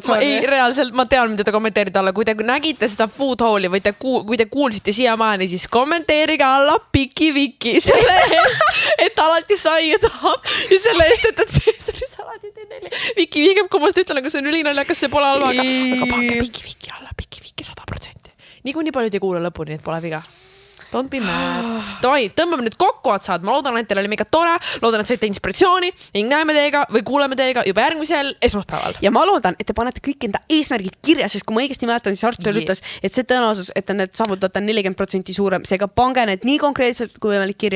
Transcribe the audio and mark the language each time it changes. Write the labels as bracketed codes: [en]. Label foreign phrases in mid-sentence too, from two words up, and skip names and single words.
[et] Ei, reaalselt ma tean, mida te kommenteerida alla. Kui te nägite seda Food Halli või kui te kuulsite siiamaani, siis kommenteerige alla Piki Viki selle eest, et alati saia tahab ja selle eest, et Caesari salatid ei neli. Viki viigab, kui ma seda ütlen, aga see on ülinaljakas, see pole halva, aga pange Piki Viki alla, Piki Viki 100%. Nii palju ei kuula lõpuni, et pole viga. [en] Don't be mad. [et] Toi, tõmbame nüüd kokku otsad. Ma loodan, et teil oli mega tore. Loodan, et saite inspiratsiooni ning näeme teiega või kuuleme teiega juba järgmisel esmaspäeval. Ja ma loodan, et te panete kõik enda eesmärgid kirja, sest kui ma õigesti mäletan, siis Artur ütles, et see tõenäosus, et need saavutate 40% suurem. Seega pange need nii konkreetselt kui võimalik kirja.